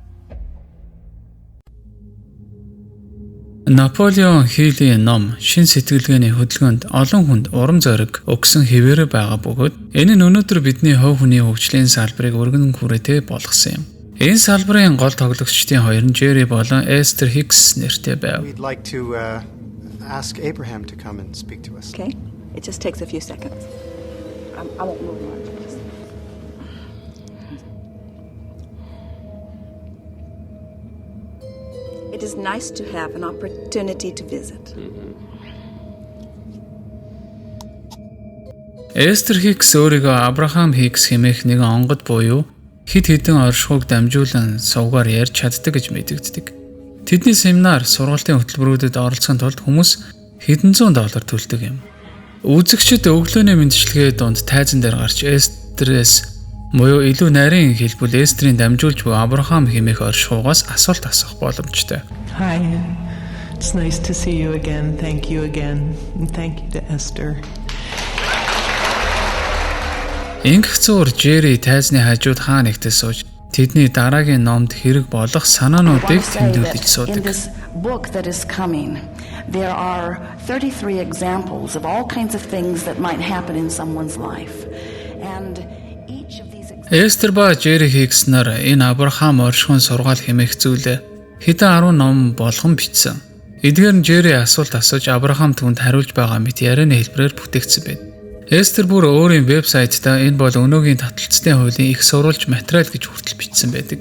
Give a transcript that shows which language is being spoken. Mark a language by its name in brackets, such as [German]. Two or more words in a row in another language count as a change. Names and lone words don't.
[Mongolian] Наполеон Хиллийн ном шин сэтгэлгээний хөдөлгөөнд олон хүнд урам зориг өгсөн хэвээр байгаа бөгөөд энэ нь өнөөдөр бидний хувь хүний хөгжлийн салбарыг өргөн хүрээтэй болгосон юм. Энэ салбарын гол тоглогчдын хоёр нь Jerry болон Esther Hicks нэртэй байв. [English] We'd like to ask Abraham to come and speak to us. Okay. It just takes a few seconds. I won't move much. It is nice to have an opportunity to visit. [Mongolian] Esther Hicks өөрийгөө Abraham Hicks хэмээх нэгэн онгод буюу хэд хэдэн оршихуйг дамжуулан сувгаар ярьж чаддаг гэж мэдэгддэг. Тэдний семинар, сургалтын хөтөлбөрүүдэд оролцохын тулд хүмүүс хэдэн зуун $, төлдөг юм. Үзэгчид өглөөний мэндчилгээ донд тайзан дээр гарч Esther-ээс буюу илүү нарийн хэлбэл Эстрийн дамжуулж буй Абрахам хэмээх оршихуйгаас асуулт асуух боломжтой. [English] Hi. It's nice to see you again. Thank you again. And thank you to Esther. [Mongolian] Ингэх зуур Jerry тайзны хажууд хаа нэгтээ сууж тэдний дараагийн номд хэрэг болох санаануудыг тэмдэглэж суудаг. [English] In this book that is coming, there are 33 examples of all kinds of things that might happen in someone's life. And [Mongolian] Esther ба Jerry Hicks нар энэ Абрахам оршихуйн сургаал хэмээх зүйлээ хэдэн 10 ном болгон бичсэн. Эдгээр нь Жерри асуулт асууж Абрахам түүнд хариулж байгаа мэт ярианы хэлбэрээр бүтээгдсэн байна. Эстер бүр өөрийн вебсайтаа энэ бол өнөөгийн таталцлын хуулийн их сурвалж материал гэж хүртэл бичсэн байдаг.